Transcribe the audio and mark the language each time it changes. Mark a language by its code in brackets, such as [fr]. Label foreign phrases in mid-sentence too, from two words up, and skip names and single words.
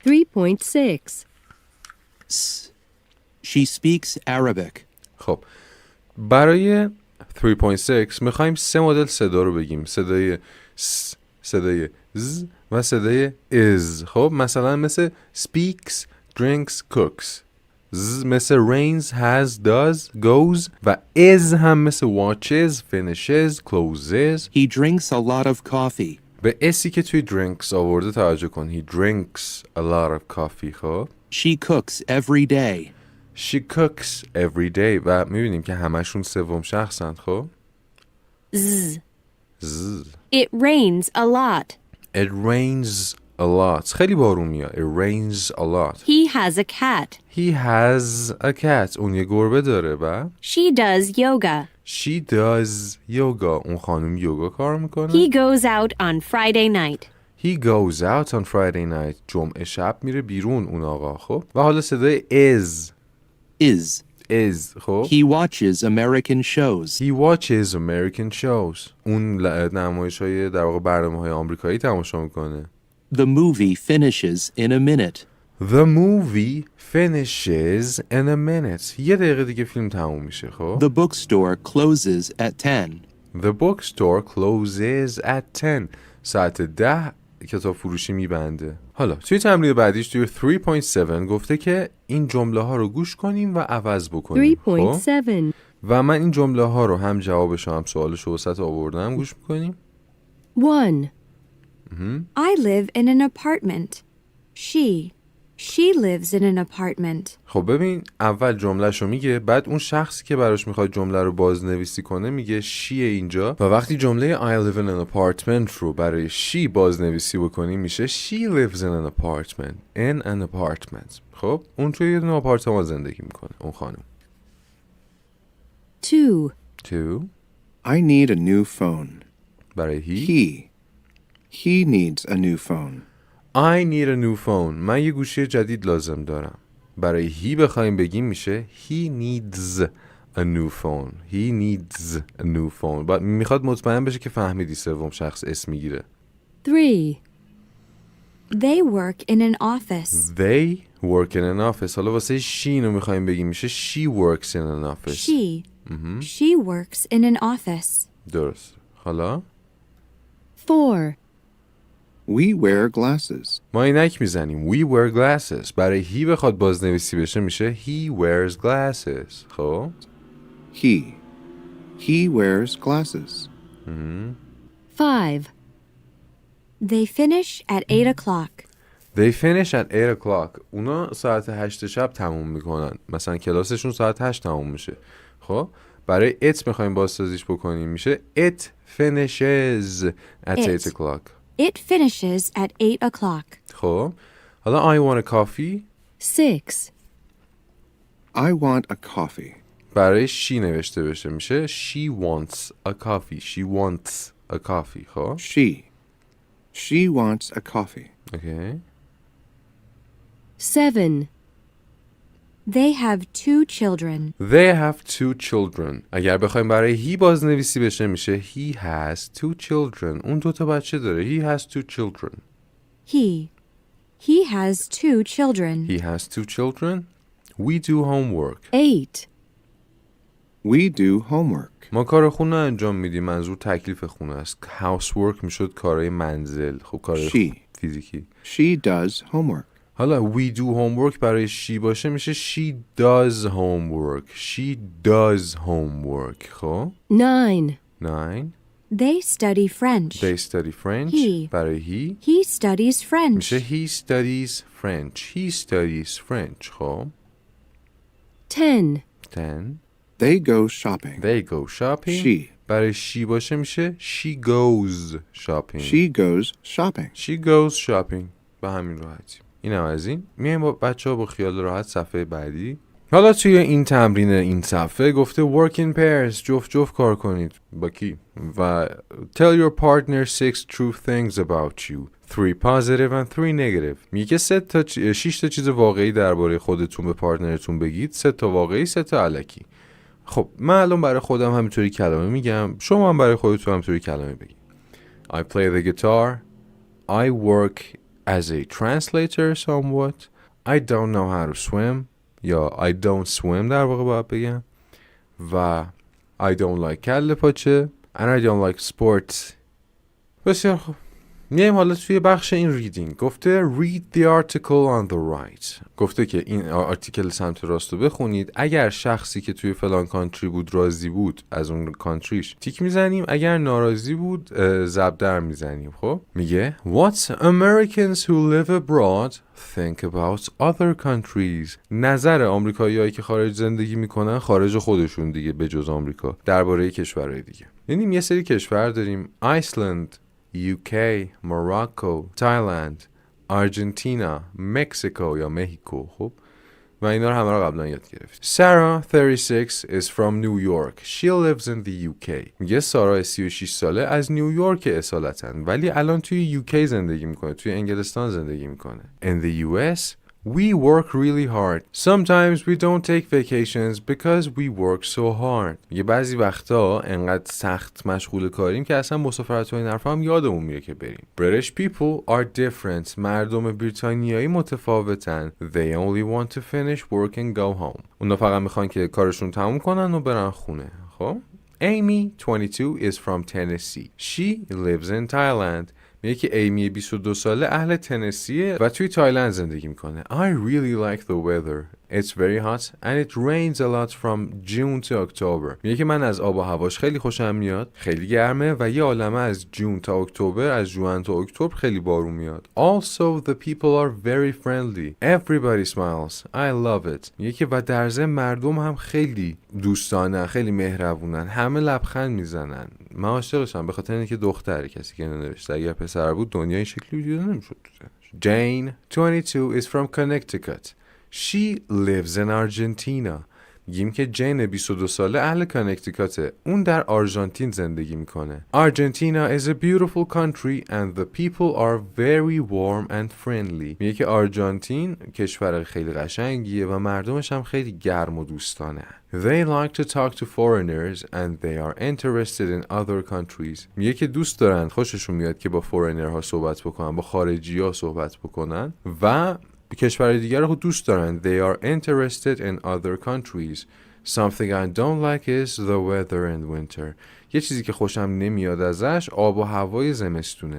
[en] 3.6 She speaks Arabic. [fa] خب برای 3.6 میخوایم 3 مدل صدا رو بگیم. صدای س، صدای ز و صدای is. خب مثلا مثل [en] speaks, drinks, cooks. [fa] ز مثل [en] rains, has, does, goes و is [fa] هم مثل [en] watches, finishes, closes. He drinks a lot of coffee. [fa] به اسی که توی drinks آورده توجه کن. [en] He drinks a lot of coffee. [fa] خب [en] She cooks every day. She cooks every day [fa] و میبینیم که همشون سوم شخصن. خب [en] Z. [fa] ز. [en] It rains a lot. It rains a lot. [fa] خیلی بارون میاد. [en] It rains a lot. He has a cat. He has a cat. [fa] اون یه گربه داره. و [en] She does yoga. She does yoga. [fa] اون خانم یوگا کار میکنه. [en] He goes out on Friday night. He goes out on Friday night. [fa] جمعه شب میره بیرون اون آقا. خب و حالا صدای is. خب [en] He watches American shows. He watches American shows. [fa] اون نمایش‌های در واقع برنامه‌های آمریکایی تماشا میکنه. [en] The movie finishes in a minute. The movie finishes in a minute. [fa] یه دقیقه دیگه فیلم تموم میشه. خب [en] The bookstore closes at 10. The bookstore closes at 10. [fa] ساعت 10 کتاب فروشی میبنده. حالا توی تمرین بعدیش توی 3.7 گفته که این جمله ها رو گوش کنیم و عوض بکنیم. 3.7. و من این جمله ها رو هم جوابش هم سوالش رو وسط آوردم. گوش میکنیم. [en] 1. I live in an apartment. She lives in an apartment. [fa] خب ببین اول جملهشو میگه، بعد اون شخصی که براش میخواد جمله رو بازنویسی کنه میگه شیه اینجا، و وقتی جمله [en] I live in an apartment [fa] رو برای شی بازنویسی بکنیم میشه [en] she lives in an apartment. in an apartment. [fa] خب اون توی یه دونه آپارتمان زندگی میکنه اون خانم. [en] 2. I need a new phone. [fa] برای هی [en] He needs a new phone. I need a new phone. [fa] من یه گوشی جدید لازم دارم. برای هی بخوایم بگیم میشه [en] he needs a new phone. He needs a new phone. [fa] میخواد مطمئن بشه که فهمیدی سوم شخص اسم میگیره. [en] 3. They work in an office. They work in an office. [fa] حالا واسه she اینو میخوایم بگیم میشه [en] she works in an office. She works in an office. [fa] درست. حالا [en] 4. We wear glasses. [fa] ما اینک میزنیم [en] we wear glasses. [fa] برای هی بخواد بازنویسی بشه میشه [en] he wears glasses. [fa] خب [en] He wears glasses. 5. They finish at 8 o'clock. They finish at 8 o'clock. [fa] اونا ساعت 8 شب تموم میکنن. مثلا کلاسشون ساعت 8 تموم میشه. خب برای it میخوایم بازسازیش بکنیم میشه [en] it finishes at 8 o'clock. It finishes at 8 o'clock. [fa] خب حالا [en] I want a coffee. 6. I want a coffee. [fa] برای she نوشته بشه میشه [en] she wants a coffee. She wants a coffee. خب She wants a coffee. okay. 7. They have 2 children. They have 2 children. [fa] اگر بخوایم برای he بازنویسی بشه میشه [en] he has 2 children. [fa] اون 2 تا بچه داره. [en] He has 2 children. He has 2 children. He has 2 children. We do homework. 8. We do homework. [fa] ما کار خونه انجام میدیم. منظور تکلیف خونه است. housework میشد کارهای منزل. خب کارهای فیزیکی. [en] She does homework. [fa] حالا [en] we do homework [fa] برای she باشه میشه [en] she does homework. She does homework. خب 9. 9. They study French. They study French. He. [fa] برای [en] He studies French. میشه he studies French. He studies French. خب 10. 10. They go shopping. They go shopping. She. [fa] برای she باشه میشه [en] she goes shopping. She goes shopping. She goes shopping. [fa] به همین راحتی. اینم از این. میایم با بچه‌ها با خیال راحت صفحه بعدی. حالا توی این تمرین این صفحه گفته [en] work in pairs. [fa] جفت کار کنید. با کی؟ [en] و tell your partner 6 true things about you. 3 positive and 3 negative. [fa] میگه 6 تا چیز واقعی درباره خودتون به پارتنرتون بگید. 3 تا واقعی، 3 تا الکی. خب من الان برای خودم همینطوری کلمه میگم. شما هم برای خودتون همینطوری کلمه بگید. [en] I play the guitar. I work as a translator somewhat. I don't know how to swim. یا I don't swim [fa] در واقع باید بگم. [en] و I don't like [fa] کله پاچه. [en] And I don't like sports. [fa] بسیار خوب. میایم حالا توی بخش این ریدینگ. [en] گفته read the article on the right. [fa] گفته که این آرتیکل سمت راست رو بخونید. اگر شخصی که توی فلان کانتری بود راضی بود از اون کانتریش تیک میزنیم. اگر ناراضی بود ضرب در میزنیم. خب میگه [en] What Americans who live abroad think about other countries. [fa] نظر آمریکایی‌هایی که خارج زندگی میکنن خارج خودشون دیگه به جز آمریکا درباره کشورهای دیگه. یعنی یه سری کشور داریم ایسلند، UK, [en] Morocco, Thailand, Argentina, Mexico [fa] یا مکزیکو. خب و اینا رو همه رو قبلا یاد گرفت. [en] Sarah 36 is from New York. She lives in the UK. [fa] میگه سارا 36 ساله از نیویورک اصالتاً ولی الان توی UK زندگی میکنه. توی انگلستان زندگی میکنه. [en] In the US we work really hard. Sometimes we don't take vacations because we work so hard. [fa] میگه بعضی وقتا انقدر سخت مشغول کاریم که اصلا مسافرت و این حرفا هم یادمون میره که بریم. [en] British people are different. [fa] مردم بریتانیایی متفاوتن. [en] They only want to finish work and go home. [fa] اونا فقط میخوان که کارشون تموم کنن و برن خونه. [en] خب Amy 22 is from Tennessee. She lives in Thailand. [fa] میگه که ایمی 22 ساله اهل تنسیه و توی تایلند زندگی میکنه. [en] I really like the weather. It's very hot and it rains a lot from June to October. [fa] میگه که من از آب و هواش خیلی خوشم میاد، خیلی گرمه و یه عالمه از جون تا اکتبر، از جوان تا اکتبر خیلی بارون میاد. [en] Also the people are very friendly. Everybody smiles. I love it. [fa] میگه که و در ضمن مردم هم خیلی دوستانه، خیلی مهربونن، همه لبخند میزنن. من عاشقشم به خاطر اینکه دختره. کسی که نوشته اگر پسر بود دنیا این شکلی دیده نمیشد. [en] Jane, 22, is from Connecticut. She lives in Argentina. [fa] میگیم که جین 22 ساله اهل کانکتیکاته. اون در آرژانتین زندگی میکنه. [en] Argentina is a beautiful country and the people are very warm and friendly. [fa] میگه که آرژانتین کشور خیلی قشنگیه و مردمش هم خیلی گرم و دوستانه. [en] They like to talk to foreigners and they are interested in other countries. [fa] میگه که دوست دارن، خوششون میاد که با فورینرها صحبت بکنن، با خارجی‌ها صحبت بکنن و کشور دیگر رو دوست دارن. [en] They are interested in other countries. Something I don't like is the weather in winter. [fa] یه چیزی که خوشم نمیاد ازش آب و هوای زمستونه.